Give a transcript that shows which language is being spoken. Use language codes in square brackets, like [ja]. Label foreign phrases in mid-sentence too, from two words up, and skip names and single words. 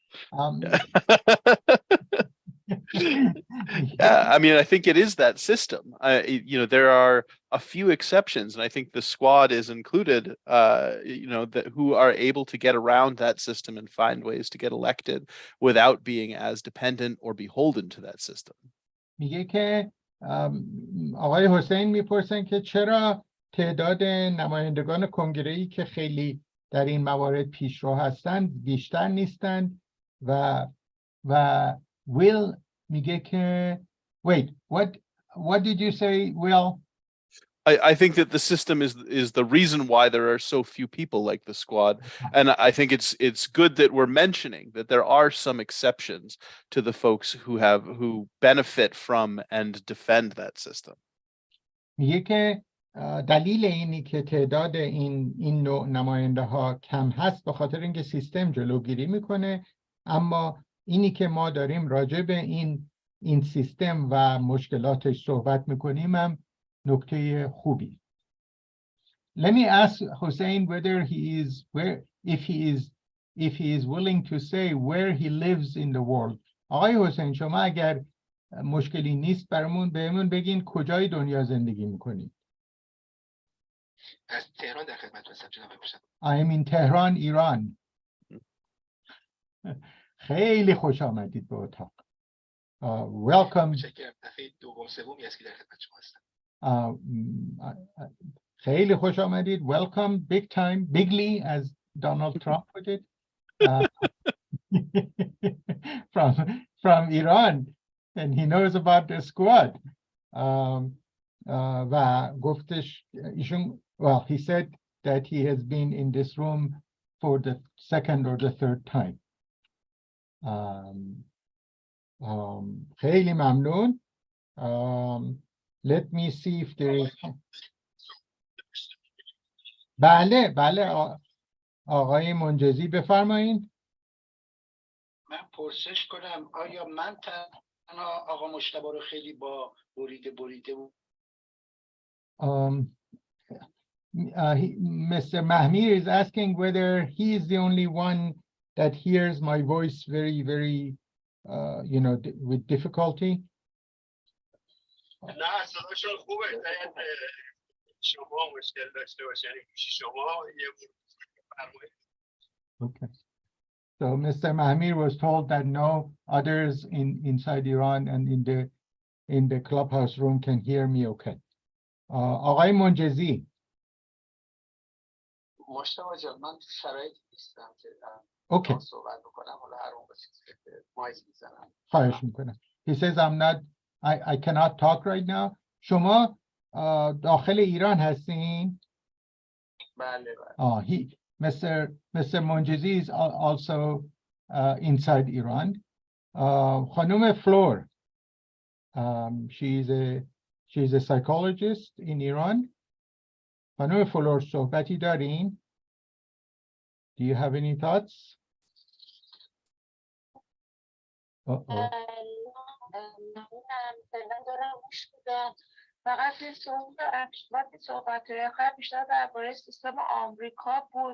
[en] Yeah, I mean, I think it is that system. There are a few exceptions, and I think the squad is included, who are able to get around that system and find ways to get elected without being as dependent or beholden to that system. [fa] میگه که آقای حسین میپرسن که چرا تعداد نمایندگان کنگره‌ای که خیلی در این موارد پیشرو هستند بیشتر نیستند و Will میگه که [en] wait what did you say, [fa] Will? [en] I think that the system is the reason why there are so few people like the squad, and I think it's good that we're mentioning that there are some exceptions to the folks who benefit from and defend that system. [fa] میگه که دلیل اینی که تعداد این نوع نماینده ها کم هست به خاطر اینکه سیستم جلوگیری میکنه، اما اینی که ما داریم راجع به این سیستم و مشکلاتش صحبت میکنیم هم نکته خوبی. [en] Let me ask Hussein whether if he is willing to say where he lives in the world. [fa] آقای حسین شما اگر مشکلی نیست بهمون بگین کجای دنیا زندگی میکنید. از تهران در خدمت هستم جناب باشد. [en] I am in Tehran, Iran. [fa] خیلی خوش آمدید به اتاق. [en] Welcome. [fa] دفعه دوم سومی است که در خدمت شما هستم. خیلی خوش آمدید. [en] Welcome, big time, bigly, as Donald Trump put it. From Iran, and he knows about the squad. [fa] و گفتش ایشون, [en] well, he said that he has been in this room for the second or the third time. [fa] خیلی ممنون. [en] Let me see if there is. [fa] بله آقای منجزی بفرمایید. من پرسش کنم آیا من تنها آقا مجتبی رو خیلی با بریده [en] Mr. Mahmir is asking whether he is the only one that hears my voice very, very, with difficulty. [fa] نه صداشون خوبه. شما مشکل داشته باشین شما یه فرمایید. [en] Okay. So Mr. Mahmir was told that no others inside Iran and in the clubhouse room can hear me okay. [fa] آقای منجزی. مجتبی جان من تو شرایط نیستم که [en] Okay. [fa] صحبت بکنم حالا هر اون چیزی که مایک میزنم. خواهش میکنم. [en] He says I cannot talk right now. [fa] شما داخل ایران هستین؟ بله. [en] Mr. Monjezi is also inside Iran. [fa] خانم فلور, [en] she's a psychologist in Iran. [fa] خانم فلور صحبتی دارین؟ [en] Do you have any thoughts? [fa] فقط وقتی صحبت آخر بیشتر درباره سیستم آمریکا بود.